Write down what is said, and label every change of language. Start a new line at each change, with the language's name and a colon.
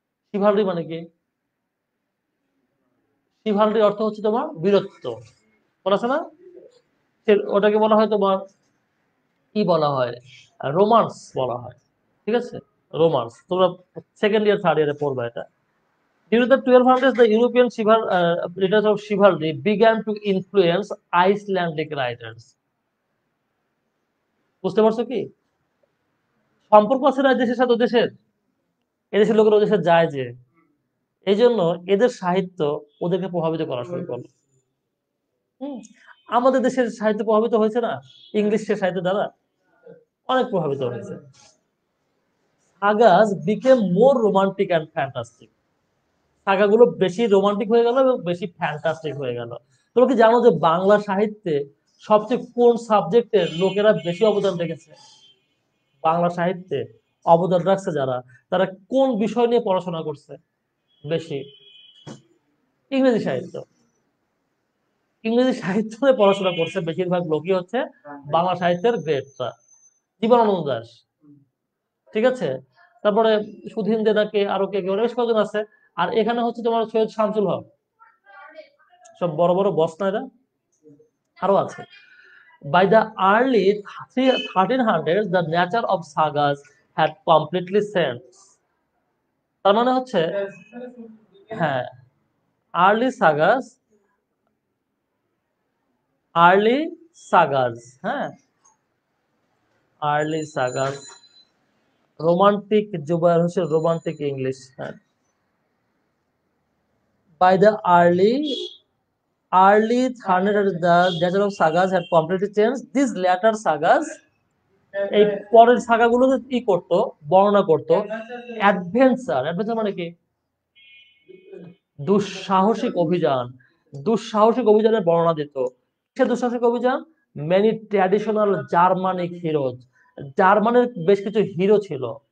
Bangla: শিভালরি মানে কি, শিভালরি অর্থ হচ্ছে তোমার বীরত্ব, বলা আছে না? ওটাকে বলা হয় তোমার, কি বলা হয়, রোমান্স বলা হয়। ঠিক আছে, রোমান্স, তোমরা সেকেন্ড ইয়ার থার্ড ইয়ারে পড়বা এটা।
English: During the 1200s, the European literature of chivalry began to influence Icelandic writers.
Bangla: বুঝতে পারছো কি, সম্পর্ক আছে না দেশের সাথে, দেশের, এদেশের লোকের ওদেশে যায় যে, এই জন্য এদের সাহিত্য ওদেরকে প্রভাবিত করা শুরু করলো। হম, আমাদের দেশের সাহিত্য প্রভাবিত হয়েছে না ইংলিশের সাহিত্য দ্বারা, অনেক প্রভাবিত হয়েছে।
English: Sagas became more romantic and fantastic.
Bangla: সাগাগুলো বেশি রোমান্টিক হয়ে গেল এবং বেশি ফ্যান্টাস্টিক হয়ে গেল। তোমরা কি জানো যে বাংলা সাহিত্যে সবচেয়ে কোন সাবজেক্টের লোকেরা বেশি অবদান রেখেছে? বাংলা সাহিত্যে অবদান রাখছে যারা, তারা কোন বিষয় নিয়ে পড়াশোনা করছে বেশি? ইংরেজি সাহিত্য। ইংরেজি সাহিত্য নিয়ে পড়াশোনা করছে বেশিরভাগ লোকই হচ্ছে বাংলা সাহিত্যের গ্রেটরা। জীবনানন্দ দাশ, ঠিক আছে, তারপরে সুধীন দেনাকে, আরো কে কে, বেশ কয়েকজন আছে। আর এখানে হচ্ছে তোমার সৈয়দ শামসুল হক, সব বড় বড় বস না এরা, আরো আছে।
English: By the early 1300s, the nature of sagas had completely changed.
Bangla: তার মানে হচ্ছে, হ্যাঁ, আর্লি সাগাস, আর্লি সাগাস, হ্যাঁ, early sagas, romantic, Jubair Hossain romantic English, হ্যাঁ।
English: By the early 1300s, the nature of sagas had completely changed. These later sagas,
Bangla: এই পরের সাগাগুলো কি করতো, বর্ণনা করতো অ্যাডভেঞ্চার। অ্যাডভেঞ্চার মানে কি, দুঃসাহসিক অভিযান, দুঃসাহসিক অভিযানের বর্ণনা দিত। সে দুঃসাহসিক অভিযান,
English: many traditional Germanic heroes,
Bangla: জার্মানের বেশ কিছু হিরো ছিল।